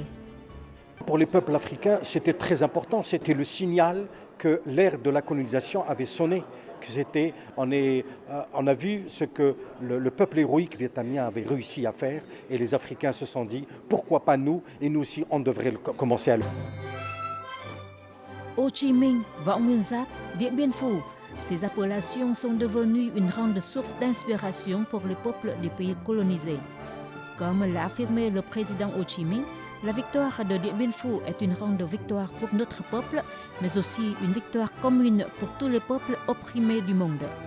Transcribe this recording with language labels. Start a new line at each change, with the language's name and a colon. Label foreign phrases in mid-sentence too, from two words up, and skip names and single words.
French: Pour les peuples africains, c'était très important, c'était le signal que l'ère de la colonisation avait sonné. On a vu ce que le peuple héroïque vietnamien avait réussi à faire et les Africains se sont dit pourquoi pas nous, et nous aussi on devrait commencer à le faire. Ho Chi Minh, Võ Nguyên Giáp, Điện Biên Phủ, ces appellations sont devenues une grande source d'inspiration pour les peuples des pays colonisés. Comme l'a affirmé le président Ho Chi Minh, La victoire de Dien Bien Phu est une grande victoire pour notre peuple, mais aussi une victoire commune pour tous les peuples opprimés du monde.